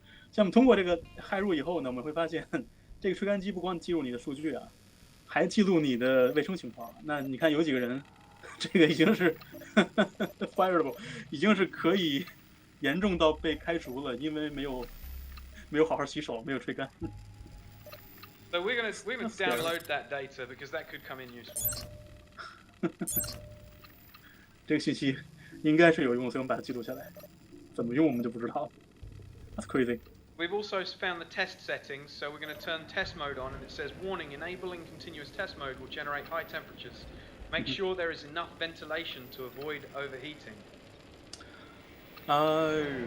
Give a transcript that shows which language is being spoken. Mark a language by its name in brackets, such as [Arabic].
[Chinese] 像我们通过这个骇入以后呢，我们会发现这个吹干机不光记录你的数据啊，还记录你的卫生情况。那你看有几个人，这个已经是fireable， 已经是可以严重到被开除了，因为没有好好洗手，没有吹干。 [English] So we're gonna download that data because that could come in useful. [Chinese] 这个信息应该是有用，所以我们把它记录下来。怎么用我们就不知道。 [English] That's crazy. We've also found the test settings, so we're going to turn test mode on, and it says, warning, enabling continuous test mode will generate high temperatures. Make sure there is enough ventilation to avoid overheating. Oh.